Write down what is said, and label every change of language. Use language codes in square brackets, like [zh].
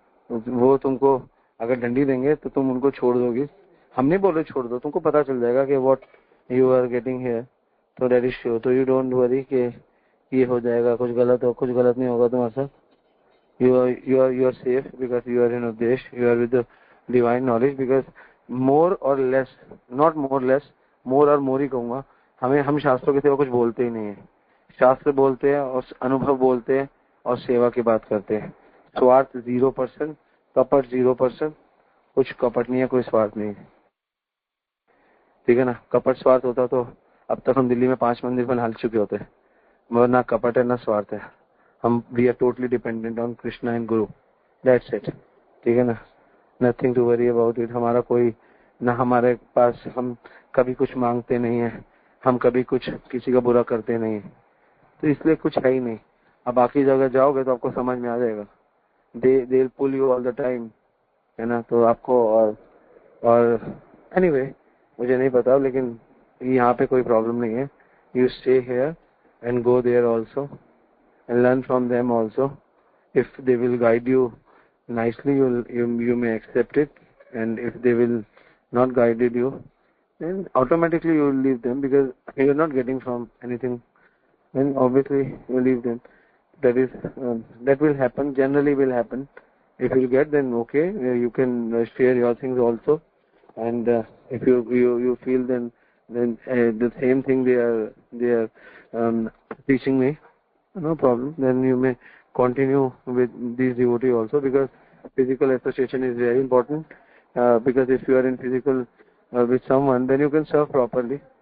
[hi] वो तुमको अगर डंडी देंगे तो तुम उनको छोड़ दोगी। हम नहीं बोल रहे छोड़ दो, तुमको पता चल जाएगा कि [en] What you are getting here, तो that is sure. [hi] तो [en] you don't worry [hi] कि ये हो जाएगा, कुछ गलत नहीं होगा तुम्हारे साथ। [en] you are safe because you are in Udesh, you are with the divine knowledge, because more or less, not more less, more और more ही कहूंगा, [hi] हम शास्त्रों के सिवा कुछ बोलते ही नहीं है। शास्त्र बोलते हैं और अनुभव बोलते हैं और सेवा की बात करते हैं। स्वार्थ 0%, कपट 0%, कुछ कपट नहीं है, कोई स्वार्थ नहीं है, ठीक है ना। कपट स्वार्थ होता तो अब तक हम दिल्ली में 5 मंदिर बना चुके होते, मगर ना कपट है ना स्वार्थ है। [en] हम we are totally dependent on Krishna and guru, that's it, [hi] ठीक है ना। [en] Nothing to worry about इट। [hi] हमारा कोई ना, हमारे पास हम कभी कुछ मांगते नहीं है, हम कभी कुछ किसी का बुरा करते नहीं है, तो इसलिए कुछ है ही नहीं। अब बाकी जगह जाओगे तो आपको समझ में आ जाएगा, [en] they pull you all the time, [hi] है ना। तो आपको और एनीवे मुझे नहीं पता, लेकिन यहाँ पे कोई प्रॉब्लम नहीं है। [en] You stay here and go there also and learn from them also. If they will guide you nicely, you may accept it, and if they will not guided you, then automatically you will leave them, because you are not getting from anything, then obviously you leave them. That will happen, generally will happen. If you get, then okay, you can share your things also, and if you feel then the same thing they are teaching me, no problem, then you may continue with these devotee also, because physical association is very important, because if you are in physical with someone, then you can serve properly.